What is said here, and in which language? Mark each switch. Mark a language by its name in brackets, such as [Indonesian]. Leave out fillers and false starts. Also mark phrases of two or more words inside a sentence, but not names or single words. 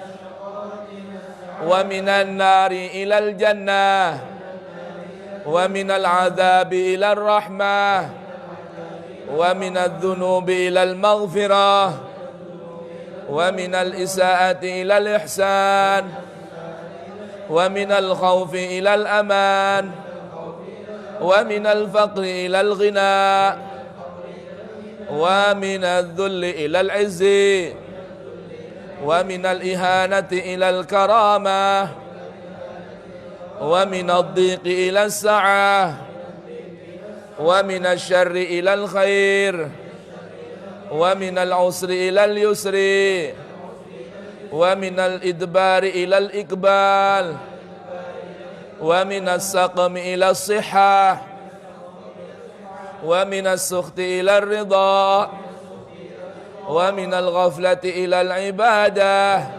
[Arabic] ومن النار إلى الجنة ومن العذاب إلى الرحمة ومن الذنوب إلى المغفرة ومن الإساءة إلى الإحسان ومن الخوف إلى الأمان ومن الفقر إلى الغنى ومن الذل إلى العز ومن الإهانة إلى الكرامة و من الضيق إلى السعة ومن الشر إلى الخير ومن العسر إلى اليسر ومن الإدبار إلى الإقبال ومن السقم إلى الصحة ومن السخط إلى الرضا ومن الغفلة إلى العبادة